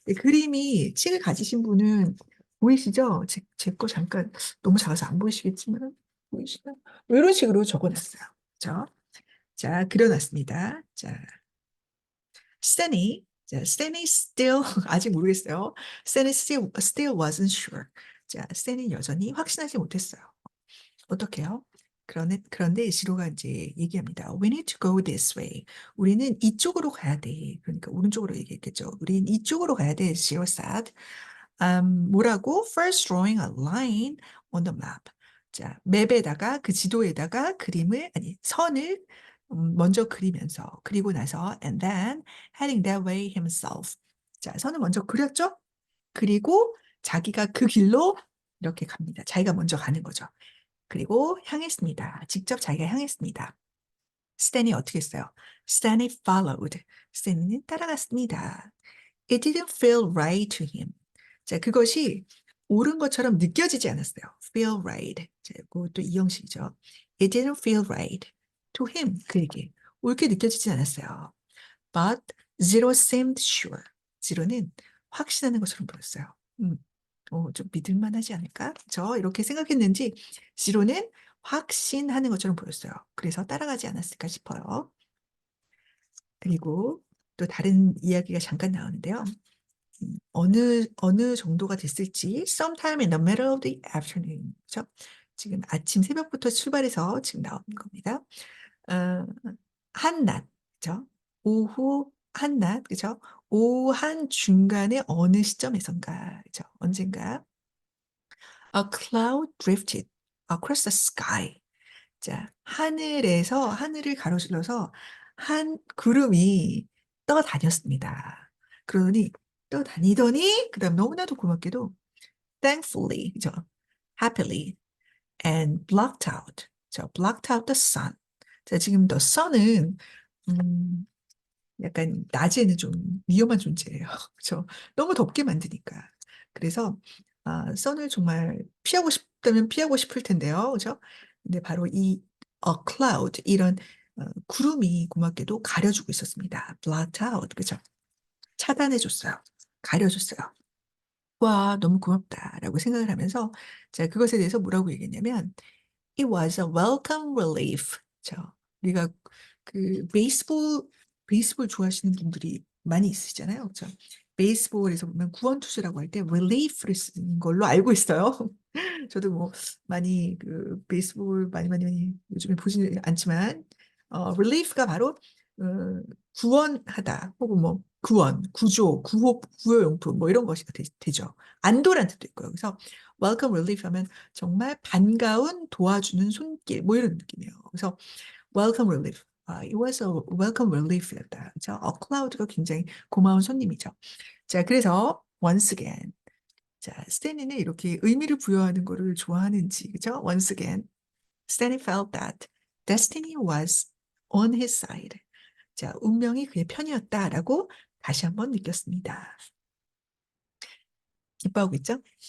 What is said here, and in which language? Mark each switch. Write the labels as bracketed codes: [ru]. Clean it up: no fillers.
[ko] 그림이 칙을 가지신 분은 보이시죠? 제 거 잠깐 너무 작아서 안 보이시겠지만 보이시나? 이런 식으로 적어놨어요. 그죠? 자, 그려놨습니다. 자, 스탠이 still 아직 모르겠어요. [en] 스탠이 still wasn't sure. [ko] 자, 스탠이 여전히 확신하지 못했어요. 어떻게요? 그런데 시로가 이제 얘기합니다. [en] We need to go this way. [ko] 우리는 이쪽으로 가야 돼. 그러니까 오른쪽으로 얘기했겠죠. 우리는 이쪽으로 가야 돼. 시로 said. 뭐라고? [en] First drawing a line on the map. [ko] 자, 맵에다가 그 지도에다가 선을 먼저 그리면서 그리고 나서 [en] and then heading that way himself. [ko] 자, 선을 먼저 그렸죠? 그리고 자기가 그 길로 이렇게 갑니다. 자기가 먼저 가는 거죠. 그리고 향했습니다. 직접 자기가 향했습니다. 스탠이 어떻게 했어요? 스탠이 followed. 스탠이는 따라갔습니다. [en] It didn't feel right to him. [ko] 자, 그것이 옳은 것처럼 느껴지지 않았어요. [en] Feel right. [ko] 자, 그것도 이형식이죠. [en] It didn't feel right to him. [ko] 그에게 옳게 느껴지지 않았어요. [en] But Zero seemed sure. [ko] Zero는 확신하는 것처럼 보였어요. 좀 믿을만하지 않을까? 이렇게 생각했는지 Zero는 확신하는 것처럼 보였어요. 그래서 따라가지 않았을까 싶어요. 그리고 또 다른 이야기가 잠깐 나오는데요. 어느 정도가 됐을지 [en] sometime in the middle of the afternoon. [ko] 그렇죠? 지금 아침 새벽부터 출발해서 지금 나오는 겁니다. 어, 한낮, 그죠? 오후 한낮, 그죠? 오후 한 중간에 어느 시점에선가, 그죠? 언젠가 [en] a cloud drifted across the sky. [ko] 자, 하늘을 가로질러서 한 구름이 떠다녔습니다. 그러더니 떠다니더니 그다음 너무나도 고맙게도 thankfully, 그죠? [en] happily and blocked out. blocked out the sun. [ko] 자, 지금 the sun은 약간 낮에는 좀 위험한 존재예요. 그렇죠? 너무 덥게 만드니까. 그래서 선을 정말 피하고 싶다면 피하고 싶을 텐데요. 그렇죠? 근데 바로 이 a cloud 이런 구름이 고맙게도 가려주고 있었습니다. blocked out. 그렇죠? 차단해 줬어요. 가려줬어요. 와, 너무 고맙다라고 생각을 하면서 제가 그것에 대해서 뭐라고 얘기했냐면 [en] It was a welcome relief. [ko] 우리가 그 베이스볼 좋아하시는 분들이 많이 있으시잖아요. 그렇죠? 베이스볼에서 보면 구원투수라고 할 때 relief를 쓰는 걸로 알고 있어요. 저도 뭐 많이 그 베이스볼 많이 요즘에 보지는 않지만 relief가 바로 구원하다 혹은 뭐 구조, 구호용품 뭐 이런 것이 되죠. 안도란 뜻도 있고요. 그래서 welcome relief 하면 정말 반가운 도와주는 손길 뭐 이런 느낌이에요. 그래서 [en] welcome relief. It was a welcome relief였다. [ko] 그죠? cloud가 굉장히 고마운 손님이죠. 자, 그래서 once again. 자, 스탠리는 이렇게 의미를 부여하는 거를 좋아하는지, 그죠? [en] Once again, Stanley felt that destiny was on his side. [ko] 자, 운명이 그의 편이었다라고 다시 한번 느꼈습니다. 기뻐하고 있죠?